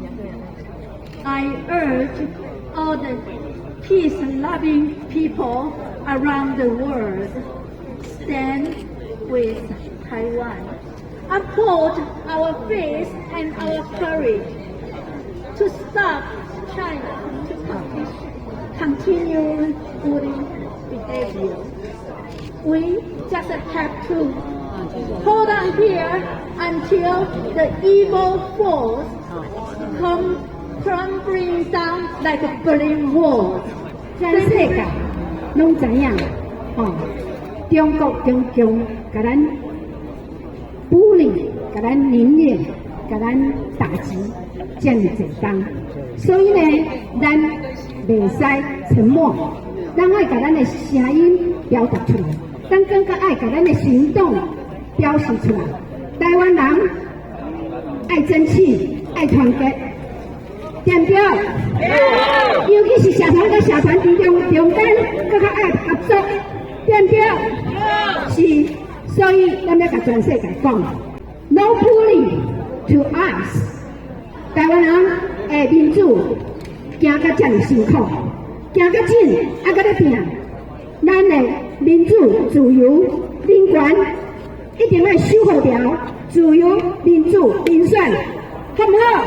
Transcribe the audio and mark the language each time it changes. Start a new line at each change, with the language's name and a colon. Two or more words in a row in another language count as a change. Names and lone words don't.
English: I urge all the peace-loving people around the world stand with Taiwan, uphold our faith and our courage to stop China to continue bullying behavior. We just have to hold on here until the evil force come crumbling down like a Berlin Wall.
Min Nan Chinese: 全世界拢知影，中国强甲咱孤立，甲咱凌虐，甲咱打击，这么简单。所以呢，咱袂使沉默，咱爱甲咱的声音表达出来。咱更加爱把咱的行动表示出来。台湾人爱争气，爱团结，对不对？尤其是社团跟社团之中间，更加爱合作，对不对？是，所以咱要甲全世界讲 ，
English: No bullying to us。
Min Nan Chinese: 台湾人的民主行到这么辛苦，行到紧，还搁咧拼，咱的。民主、自由、人权一定要守护条，自由、民主、民选，好唔好？